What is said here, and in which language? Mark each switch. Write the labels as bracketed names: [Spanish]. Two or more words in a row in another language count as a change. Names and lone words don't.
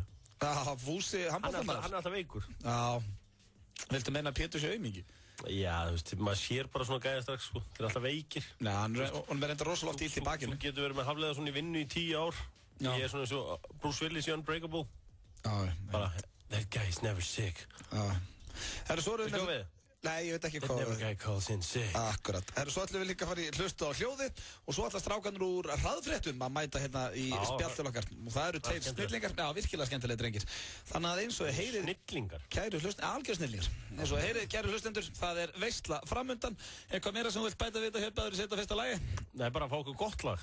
[Icelandic] Já, Fúsi, handbóltamaður. Hann er alltaf veikur. Já, viltu meina að Pétur sé aumingi? Já, þú veist, maður sér bara svona gæða strax, sko. Þeir er alltaf veikir. Nei, hann er reynda rosalega oft illt í bakinu. Þú getur verið með Hafliðason í vinnu í 10 ár. Ég er svona eins og Bruce Willis í Unbreakable. Já, bara, [English] that guy is never sick. [Icelandic] Já. Nei, ég veit ekki hvað. [English] That never guy calls in sick. [Icelandic] Akkurat. Svo ætlum við líka að fara í hlustu á hljóði og svo ætla strákanur úr hraðfréttum að mæta hérna í spjallið okkar. Og það eru 2 snillingar. Já, virkilega skemmtilega drengir. Þannig að eins og heyrið... Snillingar? Kæru hlustendur, algjör snillingar. Eins og heyrið, kæru hlustendur, það er veisla framundan. Eitthvað meira sem þú vilt bæta við þetta hérna að setja fyrsta lagi? Nei, bara fá okkur gott lag.